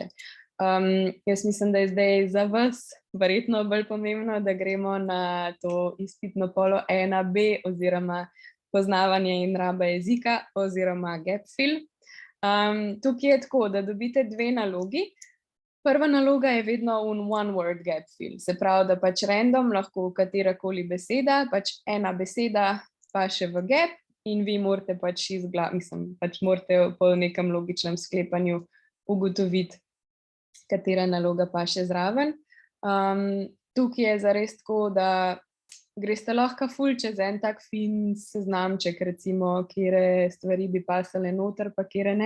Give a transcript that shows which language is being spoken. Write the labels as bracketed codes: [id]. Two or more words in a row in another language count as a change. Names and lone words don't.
[sl] Jaz mislim, da je zdaj za vas verjetno bolj pomembno, da gremo na to izpitno polo 1B oziroma poznavanje in raba jezika oziroma gap-fill. Tukaj je tako, da dobite dve nalogi. Prva naloga je vedno [en] one-word gap-fill, [sl] se pravi, da pač random lahko katerakoli beseda, pač ena beseda paše v gap in vi morate pač pač morate po nekem logičnem sklepanju ugotoviti, katera naloga paše zraven. Tukaj je zares tako, da greste lahko ful čez en tak fin seznamček, recimo, kire stvari bi pasale noter, pa kire ne.